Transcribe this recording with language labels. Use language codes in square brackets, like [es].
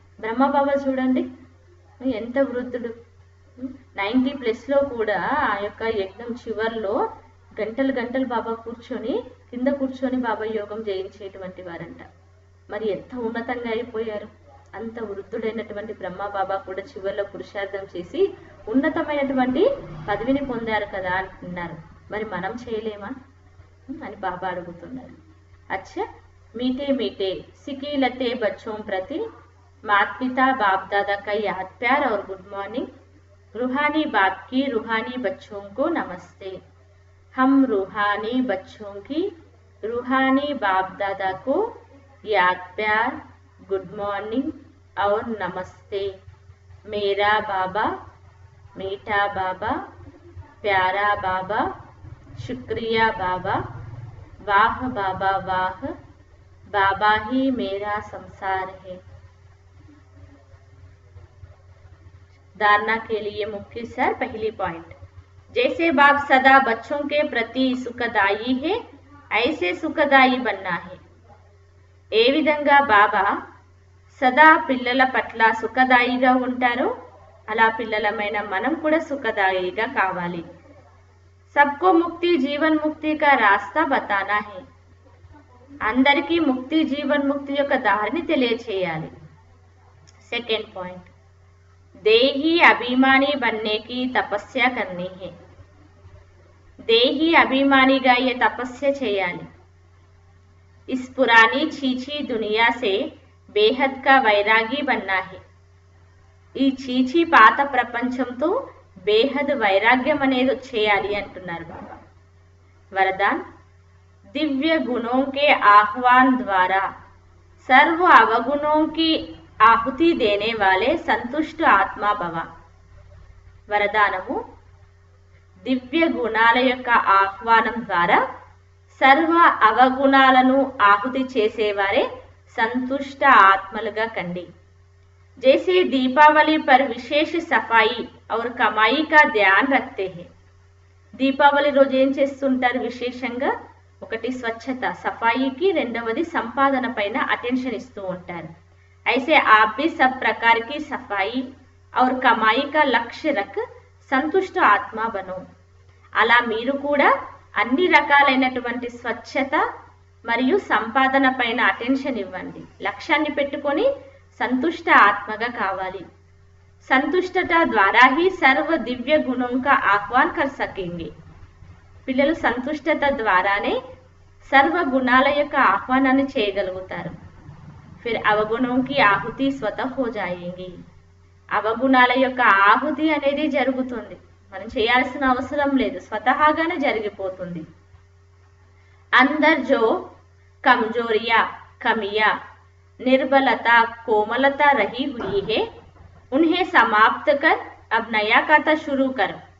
[te] బ్రహ్మబాబా చూడండి ఎంత వృద్ధుడు, 90+ కూడా ఆ యొక్క యజ్ఞం చివర్లో గంటలు గంటలు బాబా కింద కూర్చొని బాబా యోగం చేయించేటువంటి వారంట. మరి ఎంత ఉన్నతంగా అయిపోయారు. అంత వృద్ధుడైనటువంటి బ్రహ్మబాబా కూడా చివర్లో పురుషార్థం చేసి ఉన్నతమైనటువంటి పదవిని పొందారు కదా అంటున్నారు. మరి మనం చేయలేమా అని బాబా అడుగుతున్నారు. [hi] అచ్చా, मीठे मीठे सिकीलते बच्चों प्रति माता पिता बाप दादा का याद प्यार और गुड मॉर्निंग. रूहानी बाप की रूहानी बच्चों को नमस्ते. हम रूहानी बच्चों की रूहानी बाप दादा को याद प्यार, गुड मॉर्निंग और नमस्ते. मेरा बाबा, मीठा बाबा, प्यारा बाबा, शुक्रिया बाबा, वाह बाबा वाह, बाबा ही मेरा संसार है. धारणा के लिए मुख्य सर पहली पॉइंट, जैसे बाप सदा बच्चों के प्रति सुखदायी है ऐसे सुखदायी बनना है. [te] ఏ విధంగా బాబా సదా పిల్లల పట్ల సుఖదాయిగా ఉంటారో అలా పిల్లలమైన మనం కూడా సుఖదాయిగా కావాలి. [hi] సబ్కో ముక్తి జీవన్ ముక్తి కా రాస్తా బతానా హై. [te] అందరికీ ముక్తి జీవన్ ముక్తి యొక్క దారిని తెలియచేయాలి. [hi] సెకండ్ పాయింట్, దేహీ అభిమాని బన్నేకి తపస్య కర్నీ హై. [te] దేహీ అభిమానిగా ఏ తపస్య చేయాలి. [hi] इस पुरानी छीछी दुनिया से बेहद का వైరాగి బన్నా హై. [te] ఈ చీచీ పాత ప్రపంచంతో బేహద్ వైరాగ్యం అనేది వచ్చేయాలి అంటున్నారు బాబా. [hi] వరదాన్, दिव्य गुणों के आह्वान द्वारा सर्व अवगुणों की आहुति देने वाले संतुष्ट आत्मा भव. [te] వరదానము, దివ్య గుణాల యొక్క ఆహ్వానం ద్వారా సర్వ అవగుణాలను ఆహుతి చేసేవారే సంతుష్ట ఆత్మలుగా కండి. [hi] जैसे दीपावली पर विशेष सफाई और कमाई का ध्यान रखते हैं. [te] దీపావళి రోజు ఏం చేస్తుంటారు విశేషంగా? ఒకటి స్వచ్ఛత సఫాయికి, రెండవది సంపాదన పైన అటెన్షన్ ఇస్తూ ఉంటారు. [hi] ऐसे आप भी सब प्रकार की सफाई और कमाई का लक्ष्य रख संतुष्ट आत्मा बनो. [te] అలా మీరు కూడా అన్ని రకాలైనటువంటి స్వచ్ఛత మరియు సంపాదన పైన అటెన్షన్ ఇవ్వండి. లక్ష్యాన్ని పెట్టుకొని సంతుష్ట ఆత్మగా కావాలి. [hi] సంతుష్టత ద్వారా ही सर्व दिव्य गुणों का आह्वान कर सकेंगे. [te] పిల్లలు సంతుష్టత ద్వారానే సర్వ గుణాల యొక్క ఆహ్వానాన్ని చేయగలుగుతారు. [hi] फिर अवगुणों की आहुति स्वतः हो जाएंगी. [te] అవగుణాల యొక్క ఆహుతి అనేది జరుగుతుంది. మనం చేయాల్సిన అవసరం లేదు, స్వతహాగానే జరిగిపోతుంది. [hi] అందర్ జో కమ్జోరియా కమియా निर्बलता कोमलता रही हुई है उन्हें समाप्त कर अब नया खाता शुरू कर.